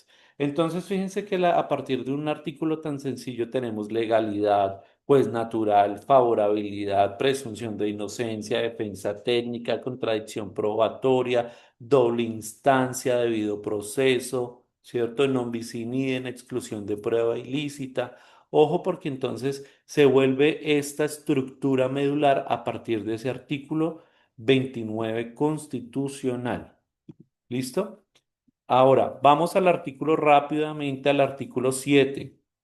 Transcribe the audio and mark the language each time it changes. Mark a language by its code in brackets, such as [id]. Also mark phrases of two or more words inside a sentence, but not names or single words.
[es] Entonces, fíjense que a partir de un artículo tan sencillo tenemos legalidad, pues natural, favorabilidad, presunción de inocencia, defensa técnica, contradicción probatoria, doble instancia, debido proceso, ¿cierto? [la] Non bis in idem, [es] exclusión de prueba ilícita. Ojo, porque entonces se vuelve esta estructura medular a partir de ese artículo 29 constitucional. ¿Listo? Ahora, vamos al artículo rápidamente, al artículo 7.